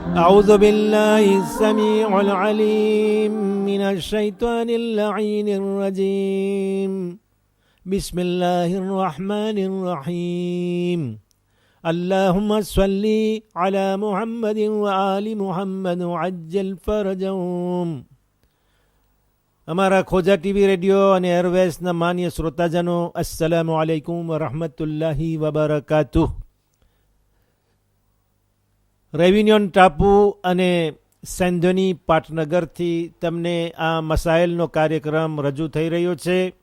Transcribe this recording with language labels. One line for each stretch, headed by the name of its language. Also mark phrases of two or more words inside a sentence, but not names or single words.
Arabic: أعوذ بالله السميع العليم من الشيطان اللعين الرجيم بسم الله الرحمن الرحيم اللهم صل على محمد وآل محمد وعجل فرجهم.
Gujarati: અમારા ખોજા ટીવી રેડિયો અને એરવેઝના માન્ય શ્રોતાજનો,
Arabic: السلام عليكم ورحمة الله وبركاته.
Gujarati: રેવિન્યોન ટાપુ અને સેન્ધોની પાટનગરથી તમને આ મસાઇલનો કાર્યક્રમ રજૂ થઈ રહ્યો છે.